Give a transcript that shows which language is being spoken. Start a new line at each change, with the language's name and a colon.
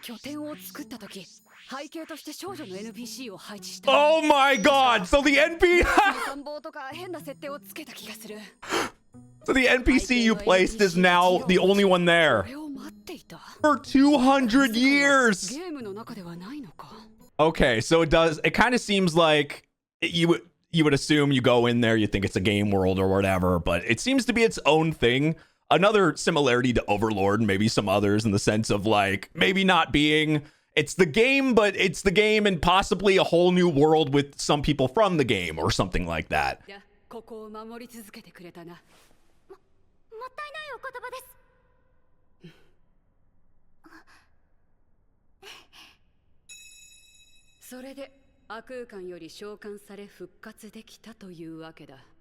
Japanese: 拠点を作った時、背景として少女の NPC を配置した。
English: Oh my god! So the NP,
Japanese: 参謀とか変な設定をつけた気がする。
English: so the NPC you placed is now the only one there
Japanese: これを待っていた。
English: for 200 years.
Japanese: ゲームの中ではないのか。
English: Okay, so it does. It kind of seems like you would assume you go in there, you think it's a game world or whatever, but it seems to be its own thing. Another similarity to Overlord and maybe some others in the sense of like maybe not being it's the game, but it's the game and possibly a whole new world with some people from the game or something like that.
Japanese: いや、ここを守り続けてくれたな。もったいないお言葉です。それで悪空間より召喚され復活できたというわけだ。